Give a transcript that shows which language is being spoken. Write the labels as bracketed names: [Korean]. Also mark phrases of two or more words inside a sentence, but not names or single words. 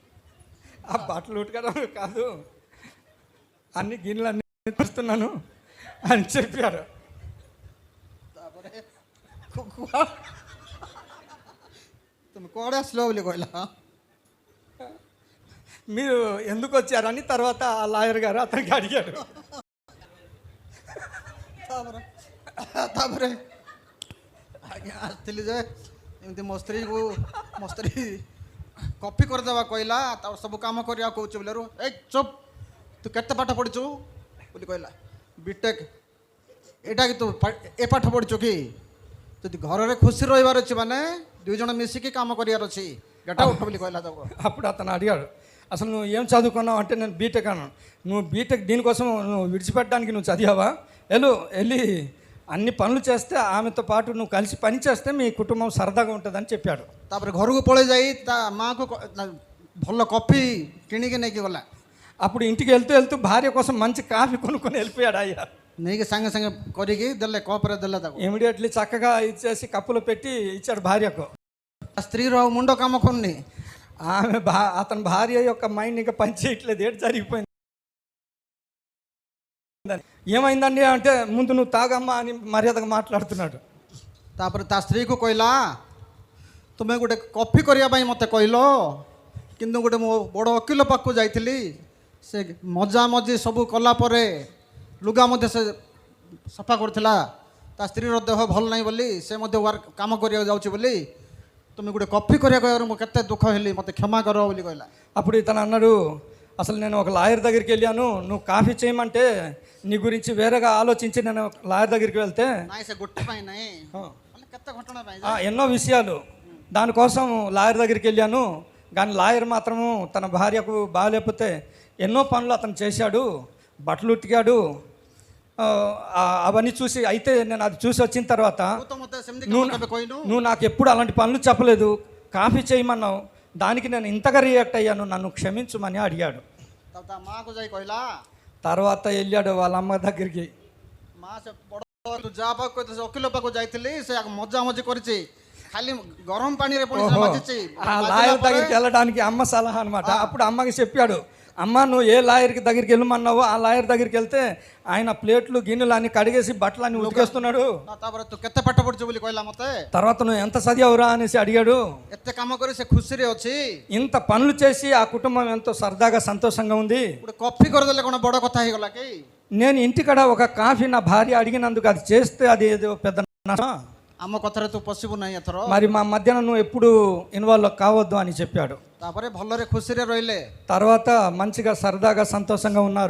[Telugu] ఆ బట్టలు ఉతకడం కాదు, అన్ని గిన్నెలు అన్నీ చూస్తున్నాను, అని చెప్పారు. [Odia] ତାପରେ ତୁମେ କୁଆଡ଼େ ଆସିଲ ବୋଲି କହିଲା. [Telugu] మీరు ఎందుకు వచ్చారని తర్వాత ఆ లాయర్ గారు అతనికి అడిగాడు. [Odia] ତାପରେ ଆଜ୍ଞା ଆସିଥିଲି ଯେ ଏମିତି ମୋ ସ୍ତ୍ରୀ କପି କରିଦେବା କହିଲା, ତାପରେ ସବୁ କାମ କରିବାକୁ କହୁଛୁ ବୋଲେରୁ ଏ ଚୁପ୍ ତୁ କେତେ ପାଠ ପଢ଼ିଛୁ ବୋଲି କହିଲା. ବିଟେକ୍. ଏଇଟା କି ତୁ ଏ ପାଠ ପଢ଼ିଛୁ କି? ଯଦି ଘରରେ ଖୁସି ରହିବାର ଅଛି ମାନେ 2 ଜଣ ମିଶିକି କାମ କରିବାର ଅଛି. గట్టా ఉଠ ବୋଲି କହିଲା ତାକୁ. [Telugu] అప్పుడు అతను అడిగాడు, అసలు నువ్వు ఏం చదువుకున్నావు అంటే నేను బీటెక్ అన్నాను. నువ్వు బీటెక్ దీనికోసం నువ్వు విడిచిపెట్టడానికి నువ్వు చదివావా? వెళ్ళి అన్ని పనులు చేస్తే ఆమెతో పాటు నువ్వు కలిసి పని చేస్తే మీ కుటుంబం సరదాగా ఉంటుందని చెప్పాడు. [Odia] ତାପରେ ଘରକୁ ପଳେଇ ଯାଇ ତା ମାଆକୁ ଭଲ କଫି କିଣିକି ନେଇକି ଗଲା. [Telugu] అప్పుడు ఇంటికి వెళ్తూ భార్య కోసం మంచి కాఫీ కొనుక్కొని వెళ్ళిపోయాడు అయ్యా. [Odia] ନେଇକି ସାଙ୍ଗେ ସାଙ୍ଗେ କରିକି ଦେଲେ, କପ୍ରେ ଦେଲେ ତାକୁ. [Telugu] ఇమీడియట్లీ చక్కగా ఇచ్చేసి కప్పులో పెట్టి ఇచ్చాడు భార్యకు. [Odia] స్త్రీର ଆଉ ମୁଣ୍ଡ କାମ କରୁନି. [Telugu] అతని భార్య యొక్క మైండ్ ఇంకా పని చేయట్లేదు. ఏంటి జరిగిపోయింది? ఏమైందండి అంటే ముందు నువ్వు తాగమ్మా అని మర్యాదగా మాట్లాడుతున్నాడు. [Odia] ତାପରେ ତା ସ୍ତ୍ରୀକୁ କହିଲା, ତୁମେ ଗୋଟେ କଫି କରିବା ପାଇଁ ମୋତେ କହିଲ, କିନ୍ତୁ ଗୋଟେ ମୋ ବଡ଼ ଓକିଲ ପାଖକୁ ଯାଇଥିଲି, ସେ ମଜାମଜି ସବୁ କଲା ପରେ ଲୁଗା ମଧ୍ୟ ସେ ସଫା କରୁଥିଲା. ତା ସ୍ତ୍ରୀର ଦେହ ଭଲ ନାହିଁ ବୋଲି ସେ ମଧ୍ୟ କାମ କରିବାକୁ ଯାଉଛି ବୋଲି ତୁମେ ଗୋଟେ କଫି କରିବା କହିବାରୁ ମୁଁ କେତେ ଦୁଃଖ ହେଲି, ମୋତେ କ୍ଷମା କର ବୋଲି କହିଲା. [Telugu] అప్పుడు ఇతను అన్నాడు, అసలు నేను ఒక లాయర్ దగ్గరికి వెళ్ళాను, నువ్వు కాఫీ చేయమంటే నీ గురించి వేరేగా ఆలోచించి నేను లాయర్ దగ్గరికి వెళ్తే [Odia] ନାଇଁ ସେ ଗୋଟେ ପାଇଁ ନାହିଁ, କେତେ ଘଟଣା ପାଇଁ [Telugu] ఎన్నో విషయాలు దానికోసం లాయర్ దగ్గరికి వెళ్ళాను. కానీ లాయర్ మాత్రము తన భార్యకు బాగాలేకపోతే ఎన్నో పనులు అతను చేశాడు, బట్టలు ఉతికాడు. అవన్నీ చూసి అయితే నేను అది చూసి వచ్చిన తర్వాత నువ్వు నాకు ఎప్పుడు అలాంటి పనులు చెప్పలేదు, కాఫీ చేయమన్నావు, దానికి నేను ఇంతగా రియాక్ట్ అయ్యాను, నన్ను క్షమించమని అడిగాడు. [Odia] ମାଆକୁ ଯାଇ କହିଲା. [Telugu] తర్వాత వెళ్ళాడు వాళ్ళ అమ్మ దగ్గరికి. [Odia] ମା ସେ ବଡ଼ ଯାହା ପାଖକୁ ସେ ଓକିଲ ପାଖକୁ ଯାଇଥିଲି, ସେ ମଜାମଜି କରିଛି, ଖାଲି ଗରମ ପାଣିରେ ମାଜିଛି. [Telugu] ఆ లాయర్ దగ్గరికి వెళ్ళడానికి అమ్మ సలహా అనమాట. అప్పుడు అమ్మకి చెప్పాడు, అమ్మ నువ్వు ఏ లాయర్కి దగ్గరికి వెళ్ళమన్నావో ఆ లాయర్ దగ్గరికి వెళ్తే ఆయన ప్లేట్లు గిన్నెలు అన్ని కడిగేసి బట్టలు అన్ని ఉతికేస్తున్నాడు. [Odia] ତାପରେ ତୁ କେତେ ପାଠ ପଢିଛୁ ବୋଲି କହିଲା ମୋତେ. [Telugu] తర్వాత నువ్వు ఎంత చదివావురా అనేసి అడిగాడు. [Odia] ଏତେ କାମ କରି ସେ ଖୁସିରେ ଅଛି, [Telugu] ఇంత పనులు చేసి ఆ కుటుంబం ఎంతో సరదాగా సంతోషంగా ఉంది. [Odia] ଗୋଟେ କଫି କରିଦେଲେ କ'ଣ ବଡ଼ କଥା ହେଇଗଲା କି? [Telugu] నేను ఇంటికాడ ఒక కాఫీ నా భార్య అడిగినందుకు అది చేస్తే అది ఏదో పెద్ద నష్టమా? [Odia] ଆମ କଥାରେ ତୁ ପଶିବୁ ନାହିଁ ଏଥର. [Telugu] మరి మా మధ్యన నువ్వు ఎప్పుడు ఇన్వాల్వ్ కావద్దు అని చెప్పాడు. [Odia] ତାପରେ ଭଲରେ ଖୁସିରେ ରହିଲେ. [Telugu] తర్వాత మంచిగా సరదాగా సంతోషంగా ఉన్నారు.